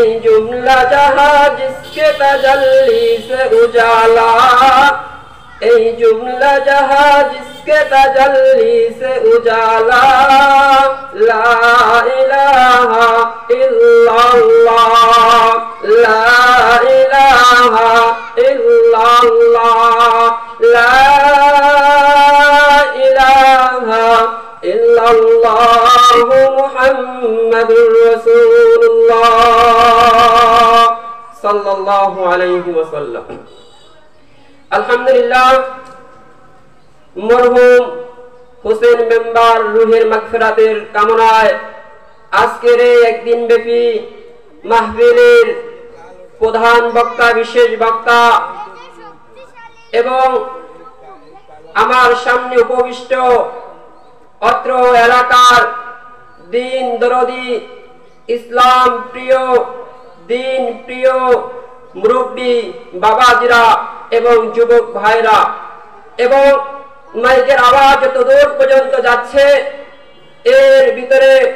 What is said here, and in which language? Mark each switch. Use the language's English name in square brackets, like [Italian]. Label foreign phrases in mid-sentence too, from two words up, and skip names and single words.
[Urdu] جملہ جہاں جس کے تجلی سے اجالا اے جملہ جہاں جس کے تجلی سے اجالا [Arabic] لا الہ الا اللہ لا الہ الا اللہ لا الہ الا اللہ محمد رسول اللہ صلی اللہ علیہ وسلم আলহামদুলিল্লাহ [Bangla] মরহুম হোসেন মেম্বার রুহের মাগফিরাতের কামনায় আজকের এই একদিন ব্যাপী মাহফিলের প্রধান বক্তা বিশেষ বক্তা এবং আমার সামনে উপবিষ্ট অত্র এলাকার দিন দরদি ইসলাম প্রিয় দিন প্রিয় মুরব্বী বাবাজিরা এবং যুবক ভাইরা এবং মাইকের আওয়াজ যত দূর পর্যন্ত যাচ্ছে এর ভিতরে